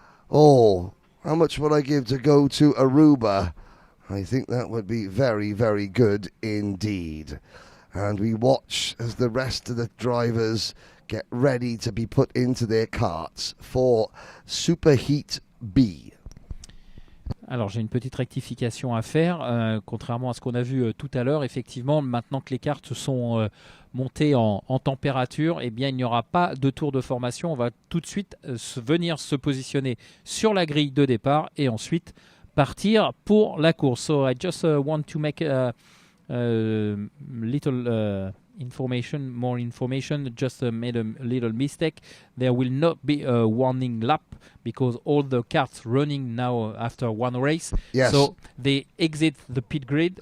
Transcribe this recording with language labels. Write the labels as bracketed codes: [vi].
[en] Oh, how much would I give to go to Aruba? I think that would be very, very good indeed. And we watch as the rest of the drivers get ready to be put into their karts for Superheat B. [fr] Alors j'ai une petite rectification à faire, contrairement à ce qu'on a vu tout à l'heure. Effectivement, maintenant que les cartes sont montées en température, eh bien il n'y aura pas de tour de formation. On va tout de suite venir se positionner sur la grille de départ et ensuite partir pour la course. [en] So I just want to make little more information. Just made a little mistake. There will not be a warning lap because all the karts running now after one race. Yes. So they exit the pit grid